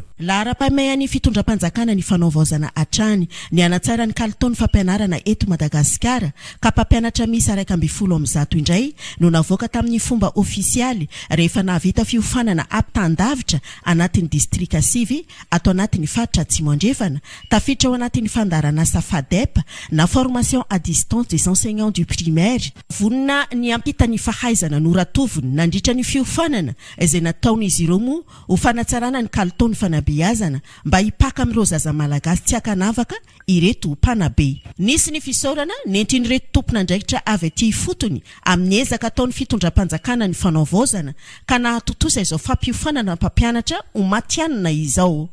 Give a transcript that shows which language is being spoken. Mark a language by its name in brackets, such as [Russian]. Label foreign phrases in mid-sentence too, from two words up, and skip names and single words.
[Malagasy] Lahara-pameha ny fitondram-panjakana ny fanaovaozana hatrany ny anatsara ny kalitao ny fampianarana eto Madagasikara ka mpampianatra misy 120 indray no navoaka tamin'ny fomba ofisialy rehefa nahavita fiofanana ampitandavitra anatin'ny distrika sivy ato anatin'ny faritra Atsimo andrefana tafiditra ao anatin'ny fandarana FADEP na [French] formation à distance des enseignants du primaire [Malagasy] vonina ny ampitany fahaizana noratoviny nandritra ny fiofanana izay nataon'izy ireo moa ho fanatsarana ny kalitao ny fanabeazana mba hipaka amin'ireo zaza malagasy tsy hakanavaka ireto mpanabe. Nisy ny fisaorana nentin'ireto tompon'andraikitra avy aty fotony amin'ny ezaka ataon'ny fitondram-panjakana ny fanaovaozana ka nahatotosa izao fampiofanana mpampianatra ho matianina izao.